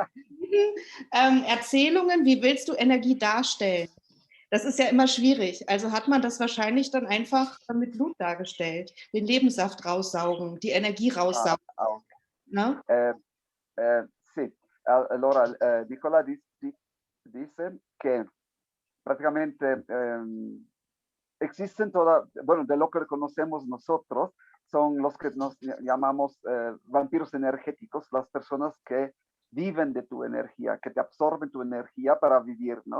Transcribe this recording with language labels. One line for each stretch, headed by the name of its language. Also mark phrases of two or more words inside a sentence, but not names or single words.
German: Erzählungen, wie willst du Energie darstellen? Das ist ja immer schwierig. Also hat man das wahrscheinlich dann einfach mit Blut dargestellt. Den Lebenssaft raussaugen, die Energie raussaugen. Okay. Ne?
Spanish: Sì, allora Nicola dice que prácticamente existen bueno, de lo que conocemos nosotros, son los que nos llamamos vampiros energéticos, las personas que viven de tu energía, que te absorben tu energía para vivir, ¿no?